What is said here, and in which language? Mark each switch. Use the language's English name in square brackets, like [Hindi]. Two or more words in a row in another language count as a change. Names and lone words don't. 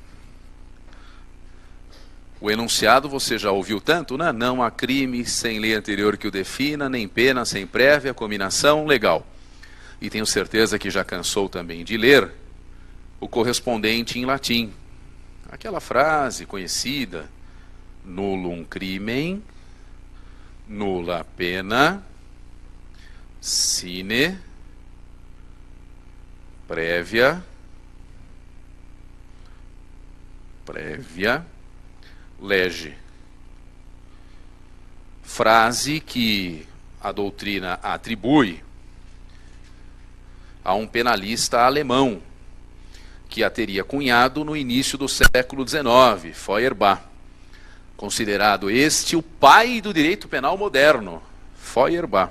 [Portuguese] O enunciado você já ouviu tanto, né? Não há crime sem lei anterior que o defina, nem pena sem prévia cominação legal. E tenho certeza que já cansou também de ler o correspondente em latim. Aquela frase conhecida, [Latin] nullum crimen, nulla pena, sine prévia lege. [Portuguese] Frase que a doutrina atribui a um penalista alemão que a teria cunhado no início do século XIX, Feuerbach. Considerado este o pai do direito penal moderno, Feuerbach.